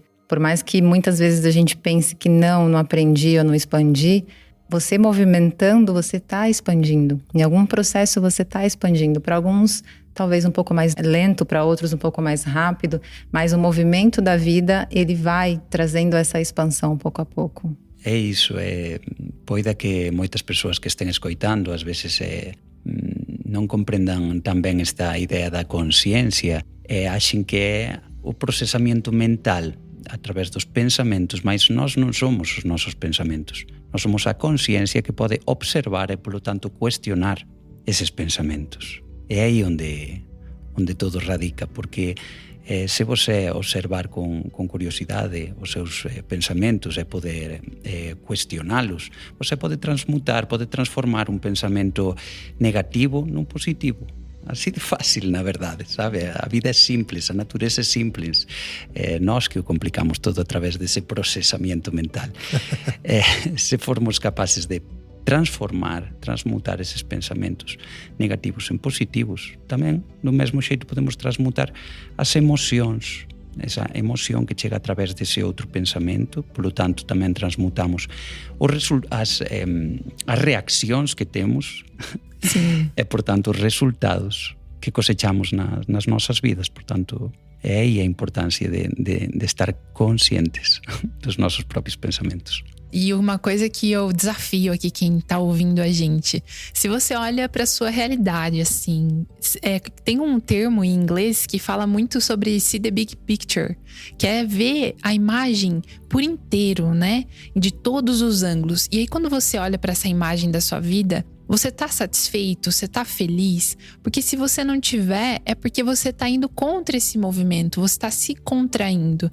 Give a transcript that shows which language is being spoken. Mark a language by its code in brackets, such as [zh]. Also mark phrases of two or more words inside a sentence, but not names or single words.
[pt] Por mais que muitas vezes a gente pense que não aprendi ou não expandi, você movimentando, você está expandindo. Em algum processo você está expandindo. Para alguns, talvez um pouco mais lento, para outros um pouco mais rápido. Mas o movimento da vida, ele vai trazendo essa expansão pouco a pouco. É isso, [gl] poida que moitas persoas que estén escoitando ás veces non comprendan tan ben esta idea da consciencia e achen que é o procesamento mental a través dos pensamentos, mas nós non somos os nosos pensamentos, nós somos a consciencia que pode observar e, polo tanto, cuestionar eses pensamentos. É aí onde todo radica, porque se você observar con curiosidade os seus pensamentos e poder cuestionalos, você pode transmutar, pode transformar un pensamento negativo nun positivo. Así de fácil, na verdade, sabe? A vida é simples, a natureza é simples. Nós que o complicamos todo a través desse procesamento mental. [pt] Se formos capaces de transmutar esses pensamentos negativos em positivos, [gl] tamén do mesmo xeito podemos transmutar as emocións, esa emoción que chega a través dese outro pensamento, polo tanto tamén transmutamos as reaccións que temos e, por tanto, os resultados que cosechamos nas nosas vidas. Por tanto, é aí a importancia de estar conscientes dos nosos próprios pensamentos. [pt] E uma coisa que eu desafio aqui quem tá ouvindo a gente, se você olha pra sua realidade, assim, tem um termo em inglês que fala muito sobre [en] see the big picture, [pt] que é ver a imagem por inteiro, né? De todos os ângulos. E aí quando você olha pra essa imagem da sua vida, você tá satisfeito? Você tá feliz? Porque se você não tiver, é porque você tá indo contra esse movimento, você tá se contraindo.